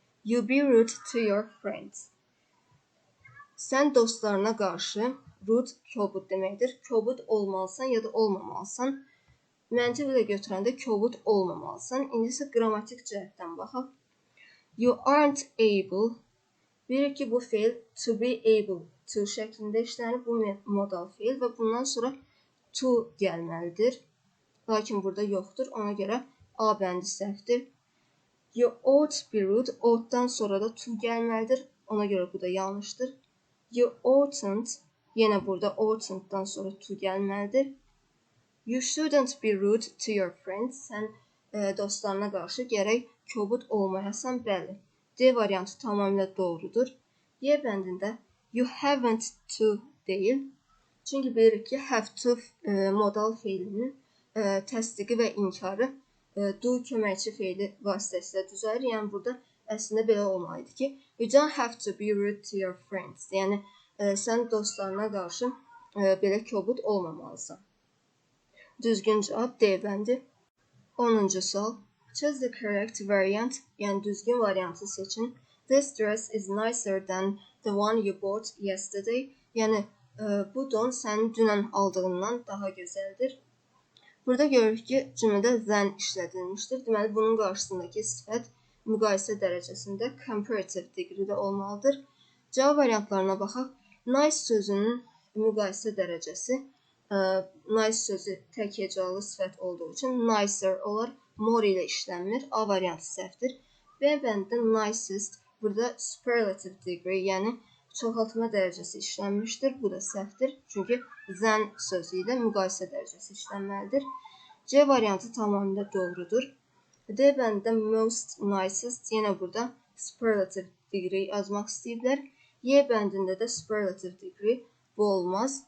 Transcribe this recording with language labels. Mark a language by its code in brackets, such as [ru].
[en] You be rude to your friends. [az] Sən dostlarına qarşı rude, kobud deməkdir. Kobud olmalısan ya da olmamalısan. Məntiq ilə götürəndə kobud olmamalısan. İndi isə qrammatik cəhətdən baxaq. [en] You aren't able. [az] Bilirik ki, bu feil to be able to şəklində işlənir. Bu modal feil və bundan sonra to gəlməlidir. Lakin burada yoxdur. Ona görə A bəndi səhvdir. [en] You ought be rude. [az] Ought-dan sonra da to gəlməlidir. Ona görə bu da yanlışdır. [en] You oughtn't. [az] Yenə burada oughtn't-dan sonra to gəlməlidir. [en] You shouldn't be rude to your friends. [az] Sən dostlarına qarşı gərək kobud olmayasan, bəli. D variantı tamamilə doğrudur. Y bəndində [en] you haven't to [az] deyil. Çünki bilirik ki, have to modal feilinin təsdiqi və inkarı do köməkçi feili vasitəsilə düzəlir. Yəni burada əslində belə olmalıydı ki, [en] you don't have to be rude to your friends. [az] Yəni sən dostlarına qarşı belə kobud olmamalısan. Düzgün cavab D bəndi. 10-cu sual. [en] Choose the correct variant. [az] Yəni düzgün variantı seçin. [en] This dress is nicer than the one you bought yesterday. [az] Yəni bu don sənin dünən aldığından daha gözəldir. Burada görürük ki, cümlədə than işlədilmişdir. Deməli, bunun qarşısındakı sifət müqayisə dərəcəsində comparative degree-də olmalıdır. Cavab variantlarına baxaq. Nice sözünün müqayisə dərəcəsi nice sözü tək hecalı sifət olduğu üçün nicer olar. More ilə işlənmir. A variantı səhvdir. B bəndində nicest burada superlative degree, yəni çoxaltma dərəcəsi işlənmişdir. Bu da səhvdir. Çünki than sözü ilə müqayisə dərəcəsi işlənməlidir. C variantı tamamilə doğrudur. D bəndində most nicest, yenə burada superlative degree yazmaq istəyiblər. Y bəndində də superlative degree, bu olmaz.